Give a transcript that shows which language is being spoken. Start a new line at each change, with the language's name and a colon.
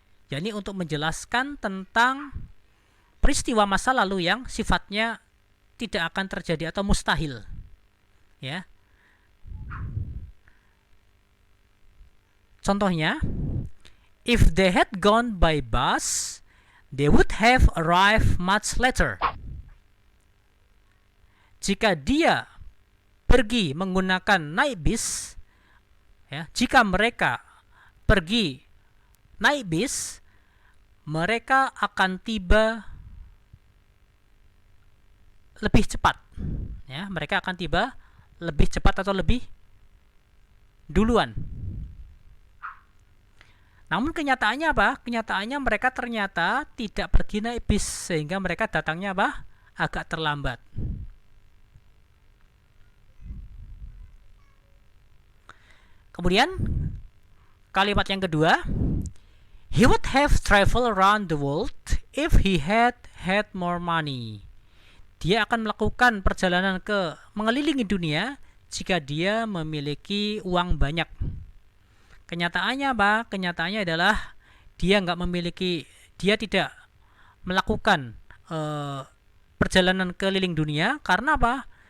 Indonesian: Jadi untuk menjelaskan tentang peristiwa masa lalu yang sifatnya tidak akan terjadi atau mustahil. Ya. Contohnya,
English: if they had gone by bus, they would have arrived much later.
Indonesian: jika dia pergi menggunakan naik bis, ya, jika mereka pergi naik bis, mereka akan tiba lebih cepat. Ya, mereka akan tiba lebih cepat atau lebih duluan. Namun kenyataannya apa? Kenyataannya mereka ternyata tidak pergi naik bis, sehingga mereka datangnya apa? Agak terlambat. Kemudian kalimat yang kedua,
English: he would have traveled around the world if he had had more money.
Indonesian: Dia akan melakukan perjalanan ke mengelilingi dunia jika dia memiliki uang banyak. Kenyataannya apa? Kenyataannya adalah dia tidak melakukan perjalanan keliling dunia karena apa?